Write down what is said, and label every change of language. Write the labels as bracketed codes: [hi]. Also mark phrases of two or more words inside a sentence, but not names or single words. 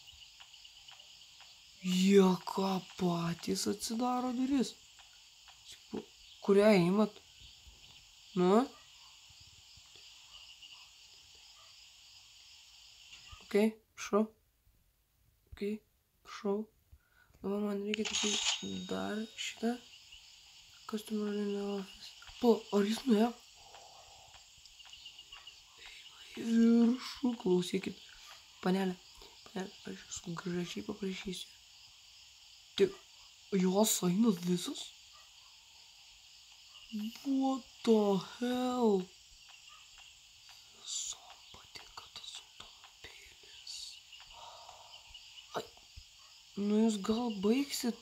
[lt] Jie ką patys atsidaro duris. Kurią įmat? Nu? Ok, prašau. Ok, prašau. Dabar man reikia tik dar šitą. [en] Customer in the office. [lt] Po, ar jis nuėjo? į viršų, klausykit. Panelė, aš jūsų gražiai paprašysiu. Tik jos eina visos? [en] What the hell? [lt] Visom patinka tas automobilis. Ai, nu jūs gal baigsit?